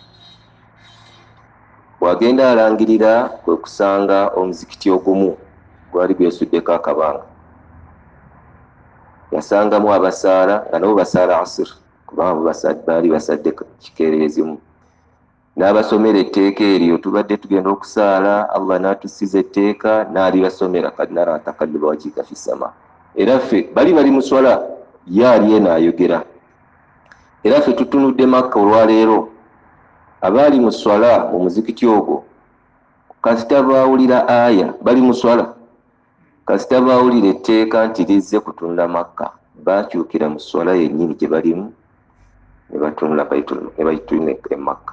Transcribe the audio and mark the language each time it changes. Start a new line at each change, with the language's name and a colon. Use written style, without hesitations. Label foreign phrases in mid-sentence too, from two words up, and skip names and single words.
Ganda: Bw'agenda alangirira kwe kusanga omuzikiti ogumu gwali gwesuddeko akabanga. Yasangamu abasaala nga nabo basaala asr, kubanga baali basadde kikeereezimu. N'abasomera etteeka eryo, tubadde tugenda okusaala, Allah n'atusiza etteeka n'alibasomera,
Arabic: قد نرى تقلب وجهك في السماء.
Ganda: Era ffe bali mu swala, ye ali eno ayogera. Era ffe tutunudde Makka olwaleero, abaali mu swala mu muzikiti ogwo kasita baawulira aya bali mu swala, kasita baawulira etteeka nti lizze kutunula Makka, baakyukira mu swala yennyini gye balimu ne batunula e Makka.